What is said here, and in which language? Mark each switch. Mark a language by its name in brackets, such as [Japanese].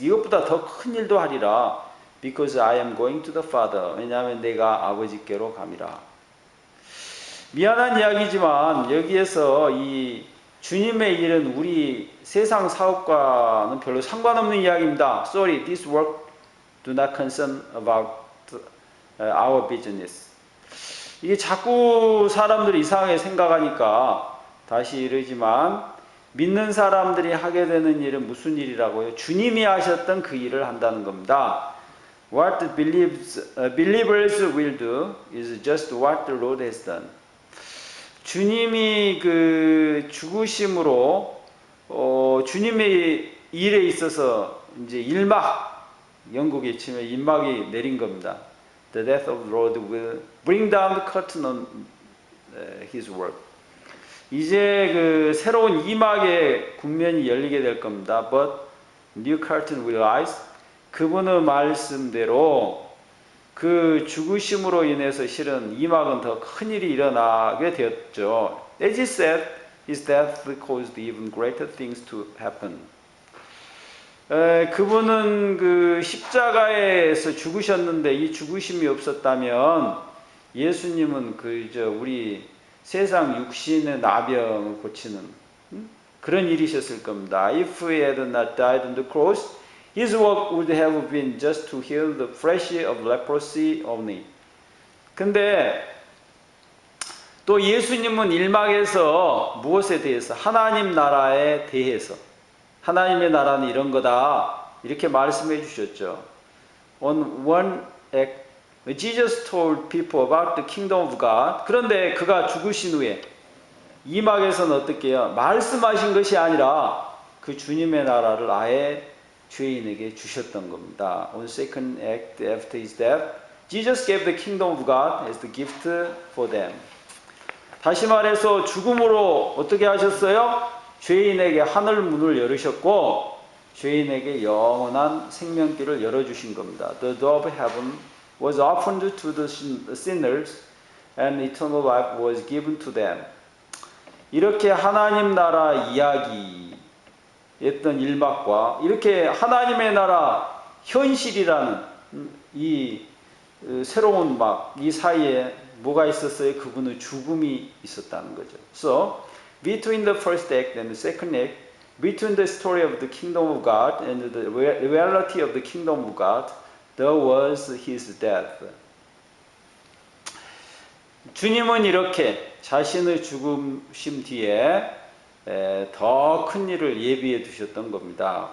[Korean] 이것보다 더 큰 일도 하리라. [English] Because I am going to the Father. [Korean] 왜냐하면 내가 아버지께로 감이라. 미안한 이야기지만 여기에서 이 주님의 일은 우리 세상 사업과는 별로 상관없는 이야기입니다. [English] Sorry, this work do not concern about our business. [Korean] 이게 자꾸 사람들이 이상하게 생각하니까 다시 이러지만 믿는 사람들이 하게 되는 일은 무슨 일이라고요? 주님이 하셨던 그 일을 한다는 겁니다. [English] What the believers will do is just what the Lord has done. [Korean] 주님이 그 죽으심으로 주님의 일에 있어서 이제 일막 영국에 치면 일막이 내린 겁니다. [English] The death of the Lord will bring down the curtain on His work. [Korean] 이제 그 새로운 이막의 국면이 열리게 될 겁니다. [English] But new curtain will rise. [Korean] 그분의 말씀대로 그 죽으심으로 인해서 실은 이막은 더 큰 일이 일어나게 되었죠. [English] As he said, his death caused even greater things to happen. [Korean] 그분은 그 십자가에서 죽으셨는데 이 죽으심이 없었다면 예수님은 우리 세상 육신의 나병을 고치는 그런 일이셨을 겁니다. [English] If he had not died on the cross, his work would have been just to heal the flesh of leprosy only. [Korean] 근데 또 예수님은 일막에서 무엇에 대해서? 하나님 나라에 대해서. 하나님의 나라는 이런 거다. 이렇게 말씀해 주셨죠. [English] On one act, Jesus told people about the kingdom of God. [Korean] 그런데 그가 죽으신 후에 이막에서는 어떻게 해요? 말씀하신 것이 아니라 그 주님의 나라를 아예 죄인에게 주셨던 겁니다. [English] On second act after his death, Jesus gave the kingdom of God as the gift for them. [Korean] 다시 말해서 죽음으로 어떻게 하셨어요? 죄인에게 하늘 문을 열으셨고 죄인에게 영원한 생명길을 열어주신 겁니다. [English] The door of heaven was opened to the sinners and eternal life was given to them. [Korean] 이렇게 하나님 나라 이야기 했던 일막과 이렇게 하나님의 나라 현실이라는 이 새로운 막 이 사이에 뭐가 있었어요? 그분의 죽음이 있었다는 거죠. [English] So between the first act and the second act, between the story of the kingdom of God and the reality of the kingdom of God, there was his death. [Korean] 주님은 이렇게 자신의 죽으심 뒤에 더 큰 일을 예비해 두셨던 겁니다.